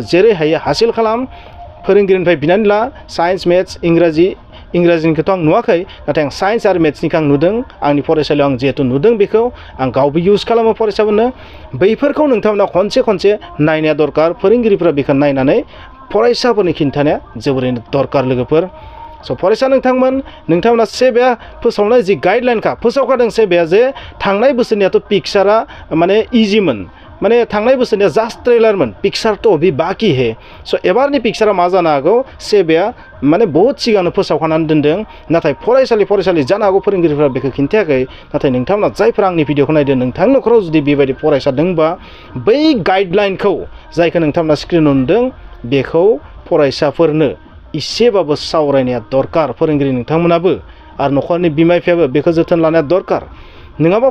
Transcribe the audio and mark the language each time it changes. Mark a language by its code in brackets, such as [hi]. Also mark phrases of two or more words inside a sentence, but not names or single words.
[brx] जेरै हायो हासिल खालाम फोरोंगिरिनिफ्राय बिनानै ला साइन्स मेथ्स इंराजिनिखौथ' आं नुवाखै नाथाय आं साइन्स आरो मेथ्सनिखौ आं नुदों आंनि फरायसालियाव आं जिहेतु नुदों बेखौ आं गावबो इउज खालामो फरायसाफोरनो बैफोरखौ नोंथांमोना खनसे नायनाया दरकार फोरोंगिरिफोरा बेखौ नायनानै फरायसाफोरनि खिन्थानाया जोबोरैनो दरकार लोगोफोर स' फरायसा नोंथांमोना सेबाया फोसावनाय जि गाइडलाइनखा फोसावखादों सेबाया जे थांनाय बोसोरनियाथ' पिक्सारा माने इजिमोन माने थांनाय बोसोरनिया जास्ट ट्रेलारमोन [hi] पिक्सार तो अभी बाकी है [brx] स' एबारनि पिक्सारा मा जानो हागौ सेबाया माने बहुत सिगांनो फोसावखानानै दोनदों नाथाय फरायसालि जानो हागौ फोरोंगिरिफोरा बेखौ खिन्थायाखै नाथाय नोंथांमोना जायफोरा आंनि भिडिअखौ नायदों नोंथांनि न'खराव जुदि बेबायदि फरायसा दंबा बै गाइडलाइनखौ जायखौ नोंथांमोना स्क्रिनाव नुदों बेखौ फरायसाफोरनो इसेबाबो सावरायनाया दरकार फोरोंगिरि नोंथांमोनाबो आरो न'खरनि बिमा बिफायाबो बेखौ जोथोन लानाया दरकार नङाबा